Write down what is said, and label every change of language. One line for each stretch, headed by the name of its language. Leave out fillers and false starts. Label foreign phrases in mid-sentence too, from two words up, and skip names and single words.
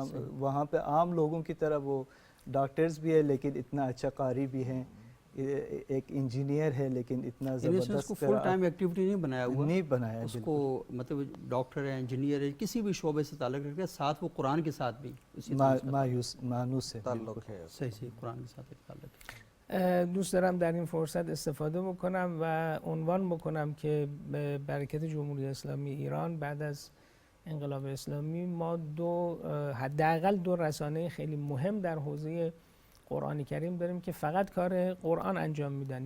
Hindi: वहाँ पे आम लोगों की तरह वो डॉक्टर्स भी है लेकिन इतना अच्छा कारी भी हैं, एक इंजीनियर है लेकिन इतना ज़बरदस्त फुल टाइम एक्टिविटी नहीं बनाया हुआ, नहीं बनाया उसको मतलब डॉक्टर है, इंजीनियर है, किसी भी शोबे से ताल्लुक़ रखते हैं, साथ वो कुरान के साथ भी मायूस है, ताल्लुक़ है, सही कुरान के साथ एक ताल्लुक़ है।
Persian: دوست دارم در این فرصت استفاده بکنم و عنوان بکنم که به برکت جمهوری اسلامی ایران بعد از انقلاب اسلامی ما حداقل دو رسانه خیلی مهم در حوزه قرآن کریم داریم که فقط کار قرآن انجام میدن.